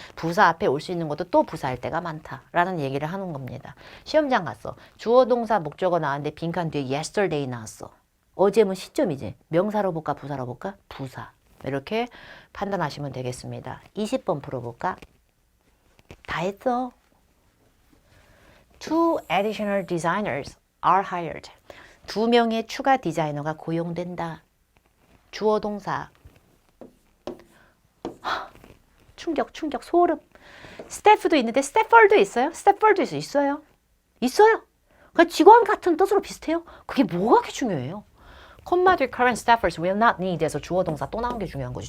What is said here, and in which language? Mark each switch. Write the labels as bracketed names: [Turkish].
[Korean] 부사 앞에 올 수 있는 것도 또 부사일 때가 많다라는 얘기를 하는 겁니다. 시험장 갔어. 주어, 동사, 목적어 나왔는데 빈칸 뒤에 yesterday 나왔어. 어제면 시점이지. 명사로 볼까 부사로 볼까? 부사. 이렇게 판단하시면 되겠습니다. 20번 풀어볼까? 다 했어. [English] Two additional designers are hired. [Korean] 2명의 추가 디자이너가 고용된다. 주어 동사. 충격, 소름. 스태프도 있는데 스태퍼도 있어요? 스태퍼도 있어요. 있어요. 그러니까 직원 같은 뜻으로 비슷해요. 그게 뭐가 그렇게 중요해요? 콤마 뒤 [English] current staffers will not need [Korean] 에서 주어 동사 또 나온 게 중요한 거지.